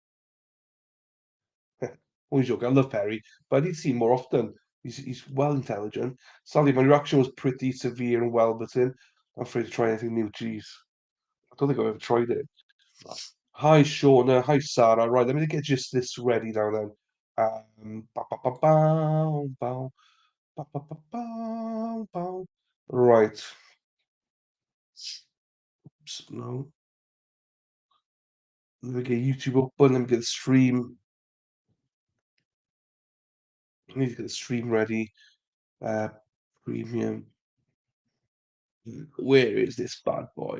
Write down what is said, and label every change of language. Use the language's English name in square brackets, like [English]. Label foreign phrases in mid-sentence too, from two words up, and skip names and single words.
[English] Only joke. I love Perry, but I need to see him more often. He's well intelligent. Sadly, my reaction was pretty severe and well bitten. I'm afraid to try anything new. Jeez, I don't think I've ever tried it. Hi, Shauna. Hi, Sarah. Right, let me get just this ready now then. Ba, ba, ba, bow, bow, ba, ba, ba, bow, bow. Right. Oops, no. Let me get YouTube open. Let me get the stream. I need to get the stream ready. Uh, Premium. Where is this bad boy?